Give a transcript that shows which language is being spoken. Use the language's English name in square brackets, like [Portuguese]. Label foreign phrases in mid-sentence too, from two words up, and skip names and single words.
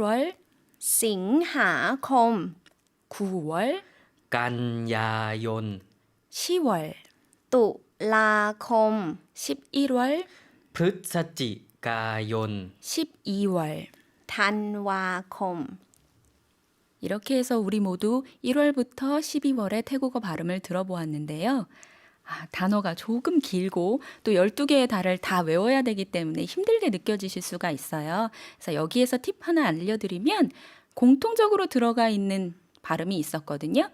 [Thai] สิงหาคม [Korean] 9월, [Thai] กันยายน [Korean] 10월, [Thai] ตุลาคม [Korean] 11월, [Thai] พฤศจิกายน [Korean] 12월. [Thai] ธันวาคม [Korean] 이렇게 해서 우리 모두 1월부터 12월의 태국어 발음을 들어보았는데요. 단어가 조금 길고 또 12개의 달을 다 외워야 되기 때문에 힘들게 느껴지실 수가 있어요. 그래서 여기에서 팁 하나 알려드리면 공통적으로 들어가 있는 발음이 있었거든요.